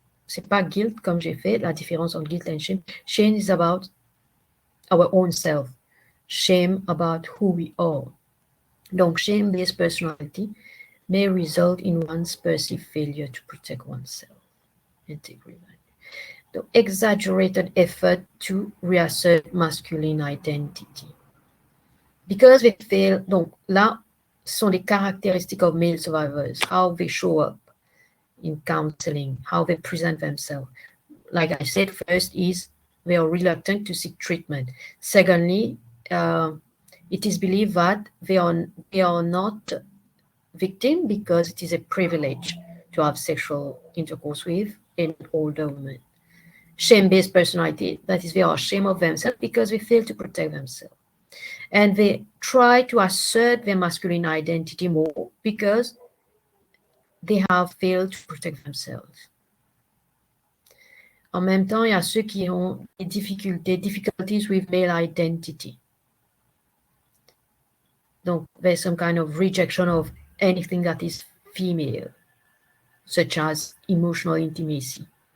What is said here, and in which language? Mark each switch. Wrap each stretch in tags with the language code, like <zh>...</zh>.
<fr>c'est pas guilt comme j'ai fait, la différence entre guilt and shame.</fr> <en>Shame is about our own self. Shame about who we are. Donc, shame-based personality may result in one's perceived failure to protect oneself. Integrity. The exaggerated effort to reassert masculine identity. Because we fail,</en> <fr>donc là, ce sont les caractéristiques</fr> <en>of male survivors, how they show up in counseling, how they present themselves. Like I said, first is they are reluctant to seek treatment. Secondly, it is believed that they are not victim because it is a privilege to have sexual intercourse with an older woman. Shame-based personality, that is, they are ashamed of themselves because they fail to protect themselves. And they try to assert their masculine identity more because they have failed to protect themselves.</en> <fr>En même temps, il y a ceux qui ont des</fr> <en>difficulties with male identity. Donc, there's some kind of rejection of anything that is female, such as emotional intimacy.</en>